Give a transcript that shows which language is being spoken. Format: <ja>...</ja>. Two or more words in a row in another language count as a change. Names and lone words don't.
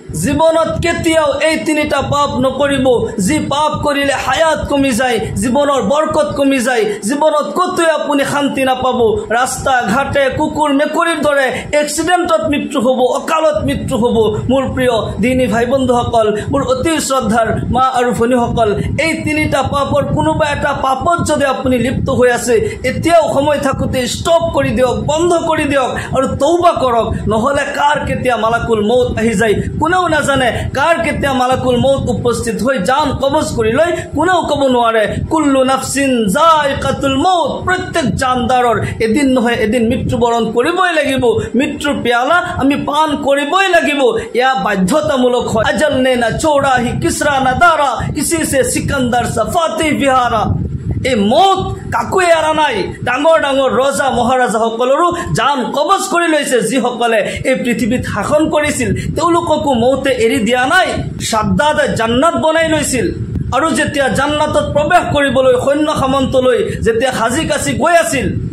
<as>জীৱনত কেতিয়াও এই তিনিটা পাপ নকৰিব যি পাপ কৰিলে হায়াত কমি যায় জীৱনৰ বৰকত কমি যায় জীৱনত কতই আপুনি শান্তি নাপাব ৰাস্তা ঘাটে কুকুৰ মেকুৰীৰ দৰে এক্সিডেণ্টত মৃত্যু হ'ব অকালত মৃত্যু হ'ব মোৰ প্ৰিয় দিনী ভাই বন্ধুসকল মোৰ অতি শ্ৰদ্ধাৰ মা আৰু ভনীসকল এই তিনিটা পাপৰ কোনোবা এটা পাপত যদি আপুনি লিপ্ত হৈ আছে এতিয়াও সময় থাকোতে ষ্টপ কৰি দিয়ক বন্ধ কৰি দিয়ক আৰু তওবা কৰক নহলে কাৰ কেতিয়া মালাকুল মউত আহি যায় কোনেও নাজানে কাৰ কেতিয়া</as> <ar>ملك الموت</ar> <as>উপস্থিত হৈ জান কবজ কৰি লয় কোনেও ক'ব নোৱাৰে</as> <ar>كل نفس ذائقة الموت</ar> <as>প্ৰত্যেক জানদাৰৰ এদিন নহয় এদিন মৃত্যুবৰণ কৰিবই লাগিব মৃত্যুৰ পিয়ালা আমি পান কৰিবই লাগিব ইয়া বাধ্যতামূলক হয় আজল</as> <ur>نے نہ چھوڑا ہی کسریٰ نہ دارا اسی سے سکندر سا فاتح بھی ہارا</ur> <as>এই মত কাকুৱে এৰা নাই ডাঙৰ ডাঙৰ ৰজা মহাৰাজা সকলৰো জান কবজ কৰি লৈছে যিসকলে এই পৃথিৱীত শাসন কৰিছিল তেওঁলোককো মৌতে এৰি দিয়া নাই সাদ্দাদে জান্নাত বনাই লৈছিল আৰু যেতিয়া জান্নাতত প্ৰৱেশ কৰিবলৈ সৈন্য সামন্তলৈ যেতিয়া হাজি কাছি গৈ আছিল</as>